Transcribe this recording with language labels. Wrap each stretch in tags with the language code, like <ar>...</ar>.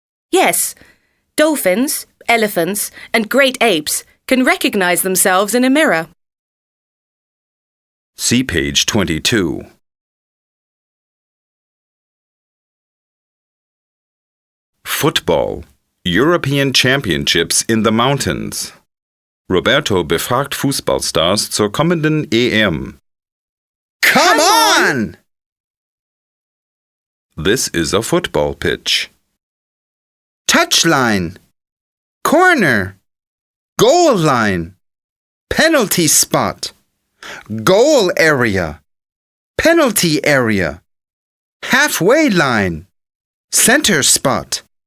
<en>Yes, dolphins, elephants, and great apes can recognize themselves in a mirror. See page 22. Football. European Championships in the Mountains.</en> <de>Roberto befragt Fußballstars zur kommenden EM.</de> <en>Come on! This is a football pitch. Touchline. Corner. Goal line. Penalty spot. Goal area. Penalty area. Halfway line. Center spot.</en>